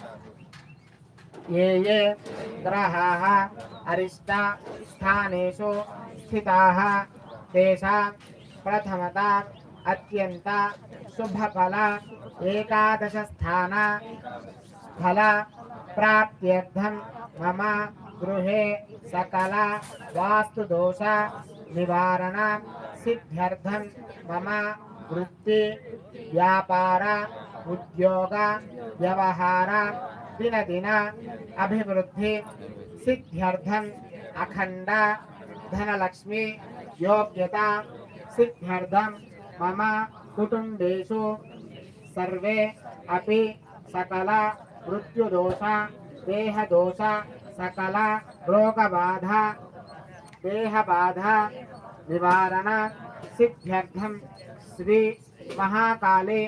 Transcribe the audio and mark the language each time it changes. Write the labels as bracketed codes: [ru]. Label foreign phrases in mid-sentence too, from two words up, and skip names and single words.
[sa] ये ग्रहाः अरिष्ट स्थानेषु स्थिताः तेषां प्रथमता अत्यंत शुभफल एकादश स्थान फल प्राप्त्यर्थं मम गृहे सकल वास्तुदोष निवारण सिद्ध्यर्थं मम वृत्ति व्यापार ఉద్యోగ వ్యవహార దినదిన అభివృద్ధి సిద్ధ్యర్థం అఖండ ధనలక్ష్మి యోగ్యత సిద్ధ్యర్థం మమ కుటుంబేషు सर्वे अपि सकल मृत्युदोष देहदोष सकल रोगबाधा देहबाधा निवारण सिद्ध्यर्थं श्री महाकाली